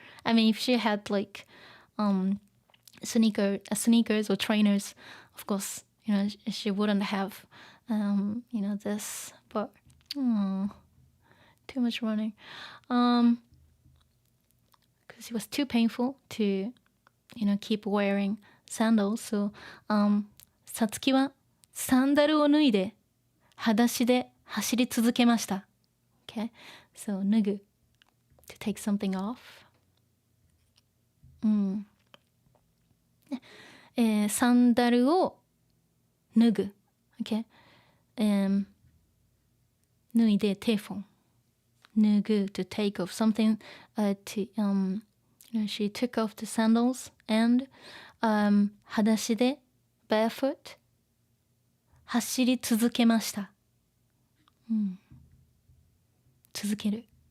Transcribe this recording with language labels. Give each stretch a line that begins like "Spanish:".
English: I mean, if she had like sneakers or trainers, of course, she wouldn't have this, but too much running. Because it was too painful to keep wearing sandals.
Japanese: So Satsuki はサンダルを脱いで裸足で走り続けました。
English: Okay, so 脱ぐ to take something off.
Japanese: サンダルを脱ぐ。
English: Okay,
Japanese: 脱いでテーフォン。
English: 脱ぐ to take off something. She took off the sandals and
Japanese: 裸足で
English: barefoot
Japanese: 走り続けました。続ける。